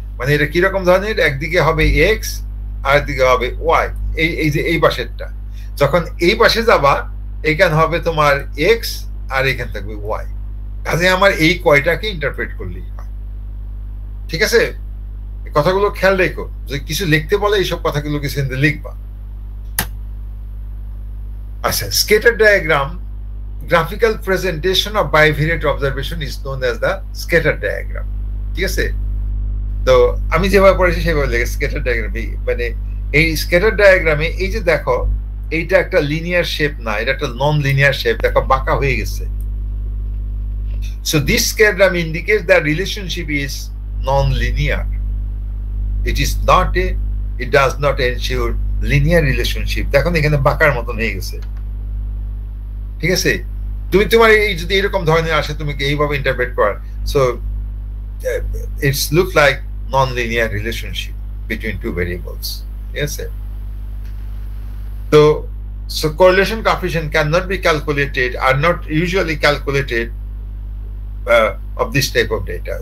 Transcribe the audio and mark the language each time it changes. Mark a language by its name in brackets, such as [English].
[Bangla] মানে এটা কিরকম ধরনের, একদিকে হবে এক্স আর একদিকে হবে ওয়াই, এই যে এই পাশেরটা, যখন এই পাশে যাবা এখানে হবে তোমার এক্স আর এখানে থাকবে ওয়াই। কাজে আমার এই কয়টাকে ইন্টারপ্রেট করলেই হয়, ঠিক আছে? এই কথাগুলো খেয়াল রেখো, যদি কিছু লিখতে বলে এইসব কথাগুলো কিছু লিখবা। [English] আচ্ছা, scatter diagram, graphical presentation of bivariate observation is known as the scatter diagram. [Bangla] ঠিক আছে? তো আমি যেভাবে পড়েছি সেভাবে লিখে স্ক্যাটার ডায়াগ্রাম, মানে এই স্ক্যাটার ডায়াগ্রামে এই যে দেখো এইটা একটা লিনিয়ার শেপ না, এটা একটা নন লিনিয়ার শেপ, দেখো বাঁকা হয়ে গেছে। [English] So this diagram indicates that relationship is non-linear. It does not ensure linear relationship. [Bangla] দেখুন এখানে বাঁকার মতন হয়ে গেছে। ঠিক আছে? তুমি তোমার এই যদি এরকম ধরনের আসে তুমি এইভাবে ইন্টারপ্রেট কর, [English] So it's look like non-linear relationship between two variables. [Bangla] ঠিক আছে? [English] So correlation coefficient cannot be calculated, are not usually calculated of this type of data.